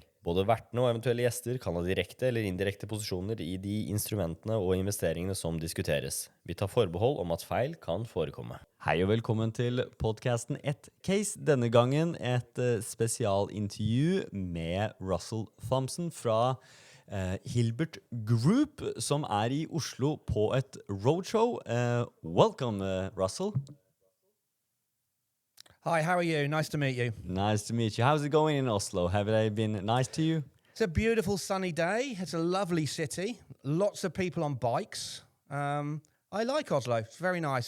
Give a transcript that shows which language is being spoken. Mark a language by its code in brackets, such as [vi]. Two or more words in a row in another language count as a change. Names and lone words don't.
[no] Både vertene og eventuelle gjester kan ha direkte eller indirekte posisjoner i de instrumentene og investeringene som diskuteres. Vi tar forbehold om at feil kan forekomme. Hei og velkommen til podcasten 1Case. Denne gangen et spesialintervju med Russell Thompson fra Hilbert Group, som er i Oslo på et roadshow. [en] Welcome, Russell. Hi, how are you? Nice to meet you. Nice to meet you. How's it going in Oslo? Have they been nice to you? It's a beautiful sunny day. It's a lovely city. Lots of people on bikes. I like Oslo. It's very nice.